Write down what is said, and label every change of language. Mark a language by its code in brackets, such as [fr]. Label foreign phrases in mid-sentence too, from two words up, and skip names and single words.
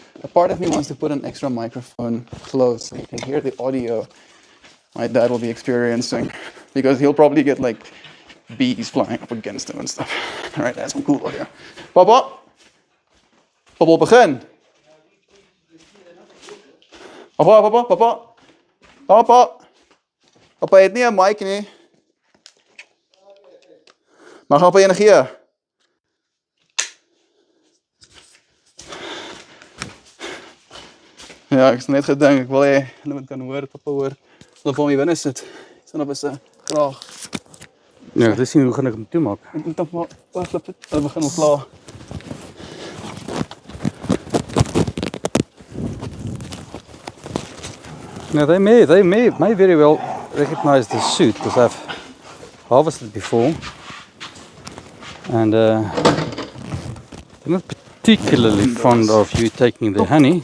[en] part of me wants to put an extra microphone close so you can hear the audio my dad will be experiencing, because he'll probably get like bees flying up against him and stuff. All right, that's some cool audio. [af] Papa, Papa, begin. Papa, Papa, Papa, Papa. Papa het nie 'n mic nie. Maar gaan Papa energie. Ja, ek het net gedink ek wil hê hulle moet kan hoor, Papa hoor. Hulle wil my binne sit. Staan op 'n kraag. Ja, dis nie hoe gaan ek hom toemaak. Ek moet dan maar wegloop. Hulle begin al klaar. [en] Now they may very well recognize the suit because I've harvested before, and they're not particularly fond of you taking the honey.